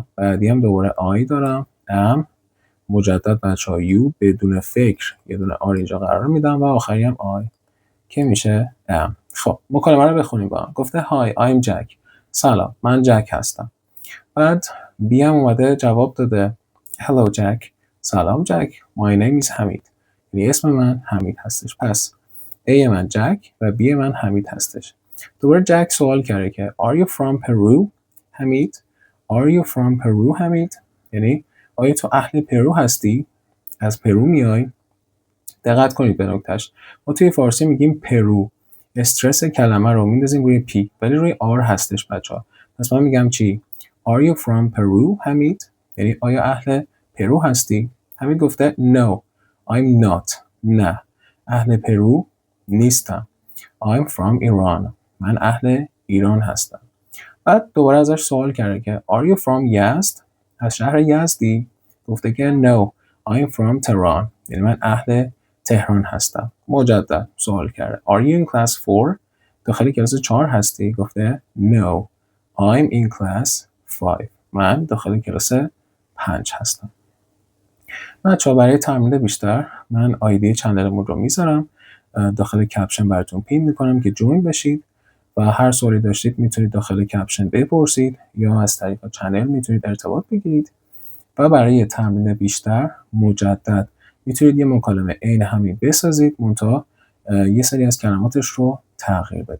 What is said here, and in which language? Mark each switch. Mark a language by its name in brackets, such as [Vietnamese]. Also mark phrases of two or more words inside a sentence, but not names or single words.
[Persian] بعدی هم دوباره I دارم، am، مجدد بچه‌ها you، بدون فکر یه دونه R اینجا قرار میدم و آخری هم I که میشه am. خب مکالمه رو بخونیم با هم. گفته [English] Hi I'm Jack. [Persian] سلام من جک هستم. بعد B هم اومده جواب داده Hello Jack. سلام جک. [English] My name is [Persian] حمید. یعنی اسم من حمید هستش. پس A من جک و B من حمید هستش. دوباره جک سوال کرده که [English] Are you from Peru [Persian] حمید؟ [English] Are you from Peru [Persian] حمید؟ یعنی آیا تو اهل پرو هستی؟ از پرو میای؟ دقت کنید به نکتهش. ما توی فارسی میگیم پرو، استرس کلمه رو میندازیم روی پی ولی روی آر هستش بچه‌ها. پس من میگم چی؟ [English] Are you from Peru [Persian] حمید؟ یعنی آیا اهل پرو هستی؟ حمید گفته [English] No I'm not. [Persian] نه اهل پرو نیستم. [English] I'm from Iran. [Persian] من اهل ایران هستم. بعد دوباره ازش سوال کرده که [English] Are you from Yazd؟ [Persian] از شهر یزدی؟ گفته که [English] No I'm from Tehran. [Persian] یعنی من اهل تهران هستم. مجدد سوال کرده [English] Are you in class 4؟ [Persian] داخل کلاس 4 هستی؟ گفته [English] No I'm in class 5. [Persian] من داخل کلاس 5 هستم. بچه‌ها برای تمرین بیشتر من آیدی چنلمون رو میذارم داخل کپشن براتون پین میکنم که جوین بشید و هر سوالی داشتید میتونید داخل کپشن بپرسید یا از طریق چنل میتونید ارتباط بگیرید و برای تمرین بیشتر مجدد میتونید یه مکالمه عین همین بسازید منتها یه سری از کلماتش رو تغییر بدید.